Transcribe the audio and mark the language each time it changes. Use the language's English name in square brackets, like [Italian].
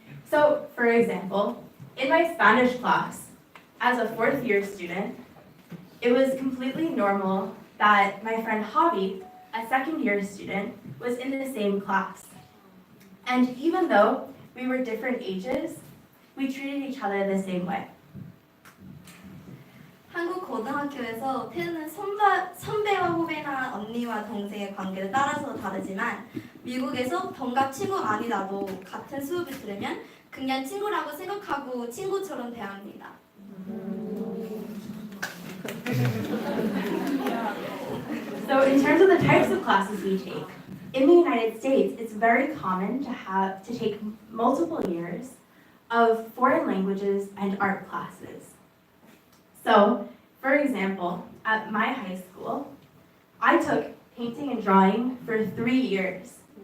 [English] So, for example, in my Spanish class, as a fourth-year student, it was completely normal that my friend Javi, a second-year student, was in the same class. And even though we were different ages, we treated each other the same way. [Korean] 한국 고등학교에서 태는 선배와 후배나 언니와 동생의 관계를 따라서 다르지만 미국에서 동갑 친구가 아니라도 같은 수업을 들으면 그냥 친구라고 생각하고 친구처럼 대합니다. [English] So in terms of the types of classes we take, in the United States, it's very common to take multiple years of foreign languages and art classes. So, for example, at my high school, I took painting and drawing for 3 years.